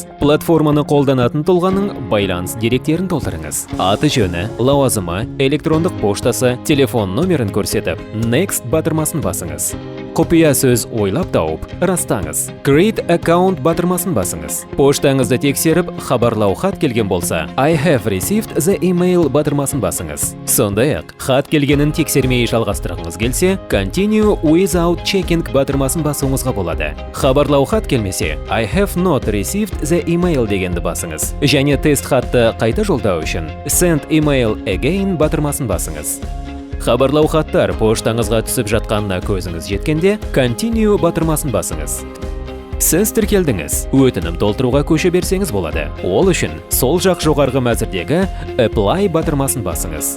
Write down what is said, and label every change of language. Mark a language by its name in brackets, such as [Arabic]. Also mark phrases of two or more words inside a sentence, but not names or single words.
[Kazakh] Платформаны қолданатын тұлғаның байланыс деректерін толтырыңыз. Аты жөні, лауазымы, электрондық поштасы, телефон номерін көрсетіп, Next батырмасын басыңыз. Құпия сөз ойлап тауып, растаңыз. [English] Create Account [Kazakh] батырмасын басыңыз. Поштаңызды тексеріп, хабарлау хат келген болса, [English] I have received the email [Kazakh] батырмасын басыңыз. Сондай-ақ, хат келгенін тексермей жалғастырғыңыз келсе, [English] Continue without checking [Kazakh] батырмасын басуыңызға болады. Хабарлау хат келмесе, [English] I have not received the email [Kazakh] дегенді басыңыз. Және тест хатты қайта жолдау үшін [English] Send email again [Kazakh] батырмасын басыңыз. Хабарлау хаттар поштаңызға түсіп жатқанына көзіңіз жеткенде Continue батырмасын басыңыз. Сіз тіркелдіңіз. Өтінім толтыруға көше берсеңіз болады. Ол үшін сол жақ жоғарғы мәзірдегі Apply батырмасын басыңыз.